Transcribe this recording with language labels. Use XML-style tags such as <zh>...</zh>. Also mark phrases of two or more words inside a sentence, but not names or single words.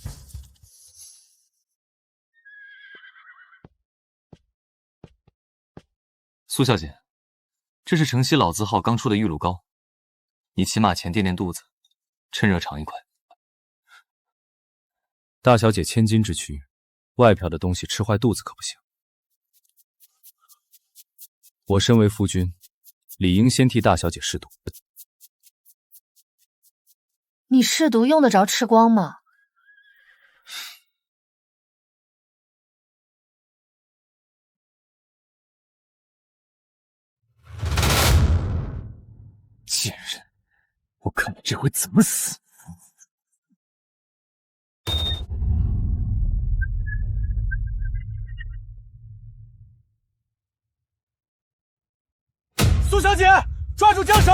<zh>蘇小姐，這是城西老字號剛出的玉露膏，你騎馬前墊墊肚子，趁熱嘗一塊。大小姐千金之軀，外漂的東西吃壞肚子可不行。我身為夫君，理應先替大小姐試毒。你試毒用得着吃光嗎？賤人，我看你這回怎麼死！蘇小姐，抓住將手！</zh>